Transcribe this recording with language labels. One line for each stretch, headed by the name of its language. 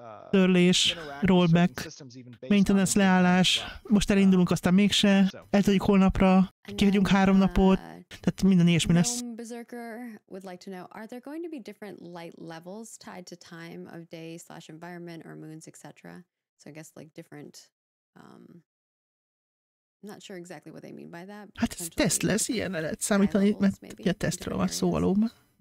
Hungarian: Törlés, rollback, maintenance leállás, most elindulunk, aztán mégse, eltelik holnapra, kihagyunk 3 napot, tehát minden ilyesmi lesz.
English: Berserker would like to know, are there going to be different light levels tied to time of day / environment or moons, etc.? So I guess like different, I'm not sure exactly what they mean by that.
Hungarian: Hát ez teszt lesz, ilyen lehet számítani, mert ugye tesztről van szó valóban.